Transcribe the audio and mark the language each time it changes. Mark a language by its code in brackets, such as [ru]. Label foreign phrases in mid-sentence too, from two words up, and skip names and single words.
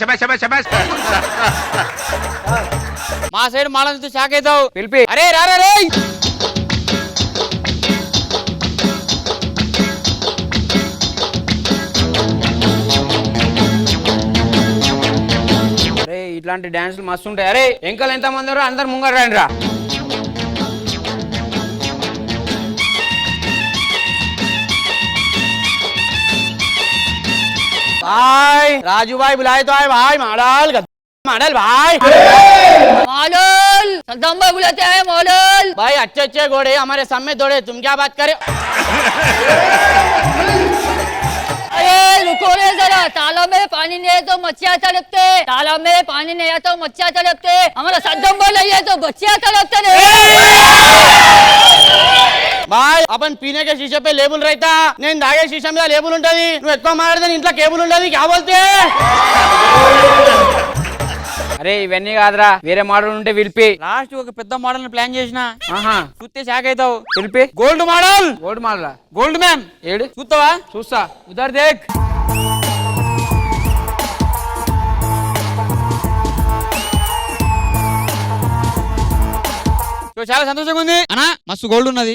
[te] మా సైడ్ మోడల్ చూస్తే షాక్ అవుతావు. పిలిపి. అరే రారా రే. ఇట్లాంటి డాన్సులు మస్తు ఉంటాయి. అరే ఎంకలు ఎంత మంది అందరు ముంగర రండి రా. [hi] भाई राजू भाई बुलाए तो आए भाई। मॉडल भाई सद्दाम भाई बुलाते हैं मॉडल भाई। अच्छे घोड़े हमारे सामने दौड़े, तुम क्या बात करे? अरे रुको रे जरा, तालाब में पानी नहीं है तो मच्छियाँ तड़पते, तालाब में पानी नहीं है तो मच्छियाँ तड़पते, हमारा सद्दाम भाई नहीं है तो बच्चियाँ तड़पते भाई। अपन पीने के शीशे पे लेबुल रहता, [te] నేను తాగే शीशे మీద లేబుల్ ఉంటది, నువ్వు ఎక్కువ మాట్లాడితే ఇంట్లో కేబుల్ ఉండదు, [hi] क्या बोलते? [te] అరే ఇవన్నీ కాదురా, వేరే మోడల్ ఉంటే పిలిపి. లాస్ట్ ఒక పెద్ద మోడల్ ప్లాన్ చేసిన చూస్తే షాక్ అవుతావు. పిలిపి. గోల్డ్ మోడల్. గోల్డ్ మ్యాన్ ఏడు చూస్తావా? చూస్తా. [hi] उधर देख. [te] చాలా సంతోషంగా ఉంది అన్నా. మస్తు గోల్డ్ ఉన్నది.